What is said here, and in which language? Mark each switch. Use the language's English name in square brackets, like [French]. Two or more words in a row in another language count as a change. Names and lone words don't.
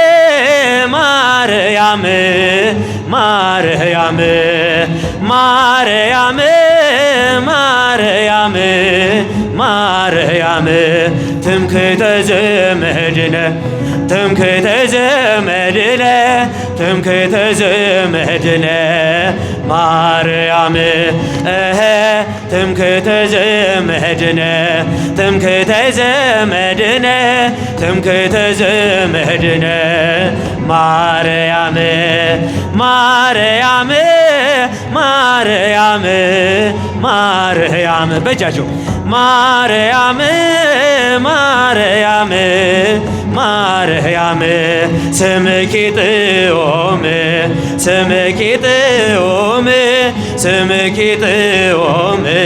[Geez] ማርያም ማርያም ማርያም ማርያም ማርያም ትምክህተ ዘመድነ ትምክህተ ዘመድነ ትምክህተ ዘመድነ ማርያም ትምክህተ ዘመድነ ትምክህተ ዘመድነ ትምክህተ ዘመድነ [Tigrinya] ማርያም ማርያም ማርያም ማርያም በጃቸው ማርያም ማርያም ማርያም ስምኪ ጥዑም ስምኪ ጥዑም ስምኪ ጥዑም